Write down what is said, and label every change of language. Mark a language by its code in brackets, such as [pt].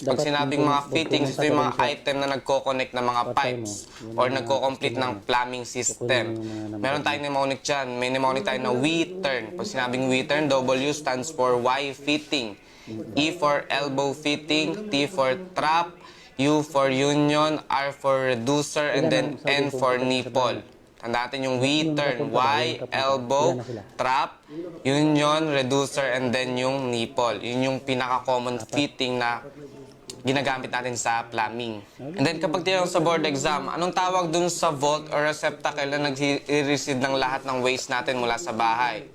[tl] Pag sinabing mga fittings, ito yung mga item na nagko-connect ng mga pipes or nagko-complete ng plumbing system. Meron tayong mnemonic dyan. May mnemonic tayo na W-turn. [en] Pag sinabing W-turn, W stands for Y fitting. E for elbow fitting, T for trap, U for union, R for reducer, and then N for nipple. [tl] Tandaan natin yung W-turn, Y, elbow, trap, union, reducer, and then yung nipple. Yun yung pinaka-common fitting na ginagamit natin sa plumbing. And then kapag tinanong sa board exam, anong tawag dun sa vault or receptacle na nag-receive ng lahat ng waste natin mula sa bahay?